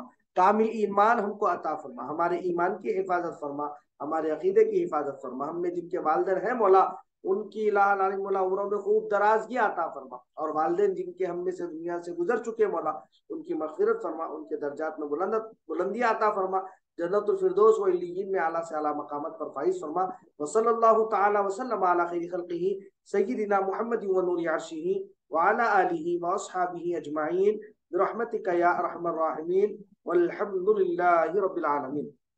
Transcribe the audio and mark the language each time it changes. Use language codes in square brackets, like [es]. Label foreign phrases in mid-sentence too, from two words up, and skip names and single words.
[ur] کامل ایمان ہم کو عطا فرما، ہمارے ایمان کی حفاظت فرما، ہمارے عقیدے کی حفاظت فرما. ہم نے جن کے والدین ہیں مولا، ان کی الٰہی مولا عمروں میں خوب درازگی عطا فرما، اور والدین جن کے ہم نے سے دنیا سے گزر چکے مولا، ان کی مغفرت فرما، ان کے درجات میں بلندی عطا فرما. جنت الفردوس و علیین میں اعلیٰ سے اعلیٰ مقامات پر فائز فرما. [ar] وصلى الله تعالى وسلم على خير خلقه سيدنا محمد ونور عرشه وعلى آله وأصحابه أجمعين برحمتك يا أرحم الراحمين والحمد لله رب العالمين.